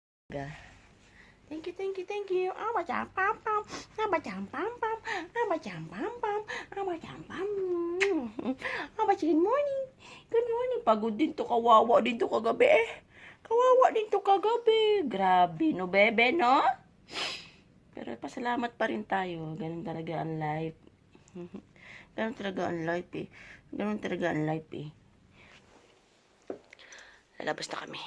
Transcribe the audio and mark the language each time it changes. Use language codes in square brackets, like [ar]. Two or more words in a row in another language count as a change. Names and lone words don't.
[en] Thank you, thank you, thank you. Abacham pam pam. Abacham pam pam. Abacham pam pam. Abacham pam. Good morning. Good morning. [tl] Pagod din to, kawawa din to kagabi eh. Kawawa din to kagabi. Grabe, no bebe, no? Pero pasalamat pa rin tayo. Ganun talaga ang life. Ganun talaga ang life eh. Ganun talaga ang life eh. Lalabas na kami.